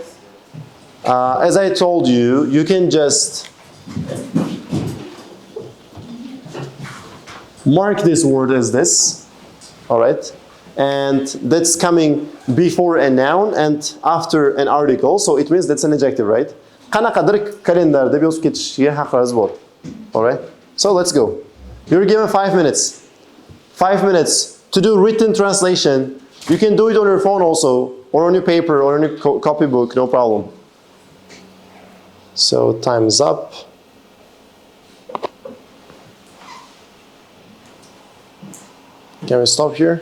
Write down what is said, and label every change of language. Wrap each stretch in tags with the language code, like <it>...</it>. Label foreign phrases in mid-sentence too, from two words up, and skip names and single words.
<en>As I told you, you can just mark this word as this, all right? And that's coming before a noun and after an article, so it means that's an adjective, right?</en> <uz>Qanaqadir kalendar deb yozib ketishga haqqingiz bor.</uz> <en>All right? So let's go. You're given 5 minutes. 5 minutes to do written translation. You can do it on your phone also, or on your paper, or on your copybook, no problem. So time's up. Can we stop here?</en>